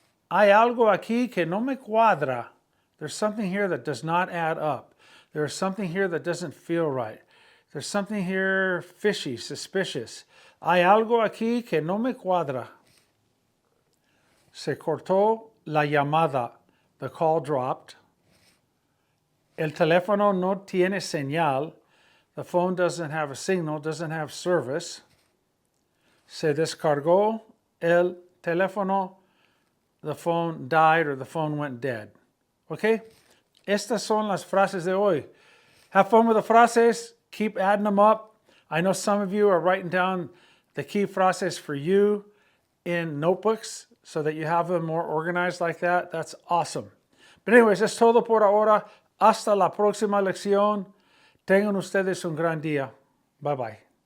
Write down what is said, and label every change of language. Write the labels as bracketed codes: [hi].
[es] Hay algo aquí que no me cuadra. [en] There's something here that does not add up. There's something here that doesn't feel right. There's something here fishy, suspicious. [es] Hay algo aquí que no me cuadra. Se cortó la llamada. [en] The call dropped. [es] El teléfono no tiene señal. [en] The phone doesn't have a signal, doesn't have service. [es] Se descargó el teléfono. [en] The phone died or the phone went dead. Okay? [es] Estas son las frases de hoy. [en] Have fun with the frases. Keep adding them up. I know some of you are writing down the key frases for you in notebooks so that you have them more organized like that. That's awesome. But anyways, [es] es todo por ahora. Hasta la próxima lección. Tengan ustedes un gran día. [en] Bye bye.